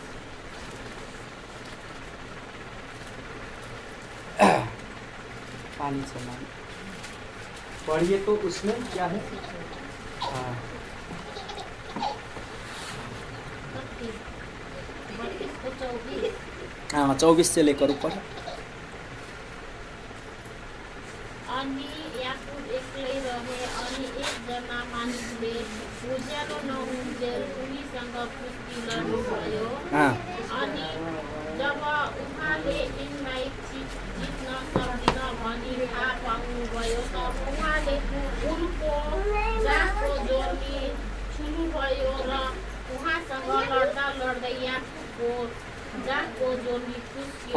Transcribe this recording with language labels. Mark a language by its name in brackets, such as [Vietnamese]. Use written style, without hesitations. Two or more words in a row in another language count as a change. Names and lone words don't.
[Hindi] पानी से पढ़िए तो उसमें क्या है? हाँ, 24 से लेकर ऊपर। [Nepali] अनि याकुब एक्लै रहे अनि एकजना मानिसले उज्यालो नहुन्जेल उनीसँग कुस्ती लड्नुभयो। अनि जब उहाँले यिनलाई जित्न सक्दिन भनी थाहा पाउनुभयो त उहाँले उनको जाँघको जोर्नी छुनुभयो र उहाँसँग लड्दा लड्दै याकुबको जाँघको जोर्नी कुस्यो।